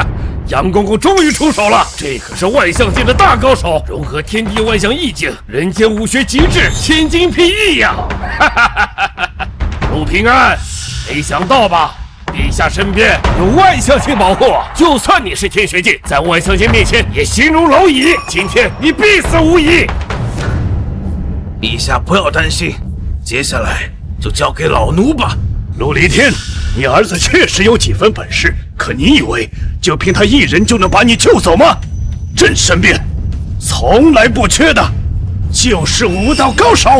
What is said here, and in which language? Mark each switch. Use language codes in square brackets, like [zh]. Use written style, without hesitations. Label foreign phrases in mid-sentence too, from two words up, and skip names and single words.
[zh] 楊公公終於出手了，這可是萬象界的大高手，融合天地萬象意境，人間武學極致，千金裨益呀！哈哈哈哈哈！陸平安，沒想到吧？陛下身邊有萬象界保護，就算你是天學界，在萬象界面前也形如螻蟻。今天你必死無疑。陛下不要擔心，接下來就交給老奴吧。陸離天，你兒子確實有幾分本事，可你以為就憑他一人就能把你救走嗎？朕身邊從來不缺的就是武道高手。